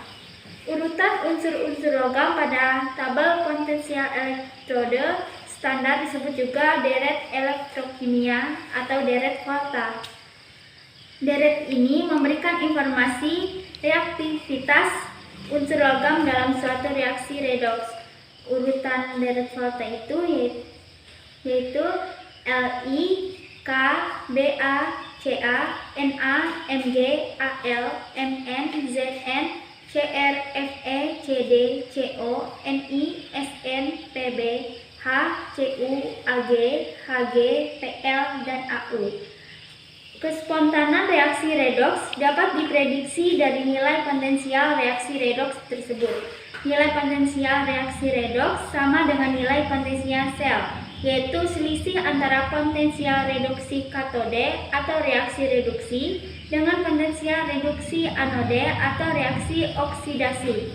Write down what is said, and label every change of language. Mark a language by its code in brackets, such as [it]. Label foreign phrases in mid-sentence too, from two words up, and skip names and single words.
[id] Urutan unsur-unsur logam pada tabel potensial elektroda standar disebut juga deret elektrokimia atau deret volta. Deret ini memberikan informasi reaktivitas unsur logam dalam suatu reaksi redoks. Urutan deret volta itu yaitu Li, K, Ba, Ca, Na, Mg, Al, Mn, Zn, Cr, Fe, Cd, Co, Ni, Sn, Pb, H, Cu, Ag, Hg, Pl, dan Au. Kespontanan reaksi redoks dapat diprediksi dari nilai potensial reaksi redoks tersebut. Nilai potensial reaksi redoks sama dengan nilai potensial sel, yaitu selisih antara potensial reduksi katode atau reaksi reduksi dengan potensial reduksi anode atau reaksi oksidasi.